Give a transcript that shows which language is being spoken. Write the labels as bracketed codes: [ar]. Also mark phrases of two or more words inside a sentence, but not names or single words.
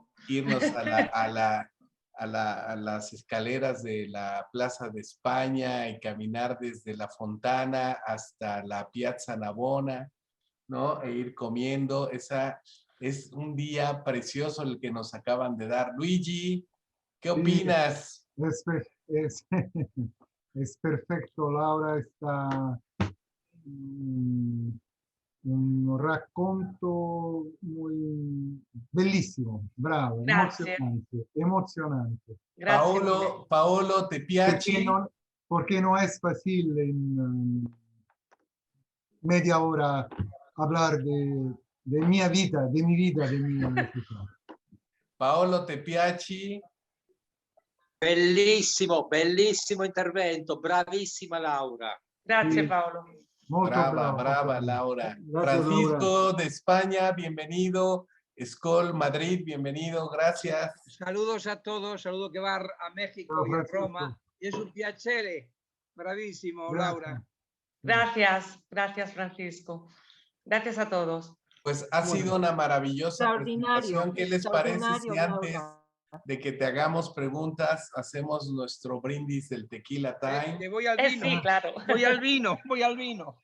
[es] irnos a las escaleras de la Plaza de España y caminar desde la Fontana hasta la Piazza Navona, ¿no? E ir comiendo. Esa es un día precioso el que nos acaban de dar. Luigi, ¿qué opinas? Es, es perfecto, Laura, está un racconto muy bellissimo, bravo, [it] Grazie. [es] emocionante. [it] Grazie mille. [es] Paolo, ¿te piace? Porque no es fácil en media hora hablar de mi vida, de mi ciudad. Paolo, ¿te piace? [it] Bellissimo, bellissimo intervento, bravissima Laura. Grazie Sì. Paolo. Molto Brava, bravo. brava, Laura. [es] Gracias, Francisco de España, bienvenido. Skol Madrid, bienvenido, gracias. Saludos a todos, saludo que va a México Ciao, y a Francisco. [it] Roma. Es un piacere, bravissimo Grazie. Laura. [es] Gracias, gracias Francisco. Gracias a todos. Pues ha sido una maravillosa Extraordinario, presentación. ¿Qué les parece si extraordinario, antes Laura. de que te hagamos preguntas, hacemos nuestro brindis del Tequila Que Time? voy al vino, Sí, claro. voy al vino, voy al vino.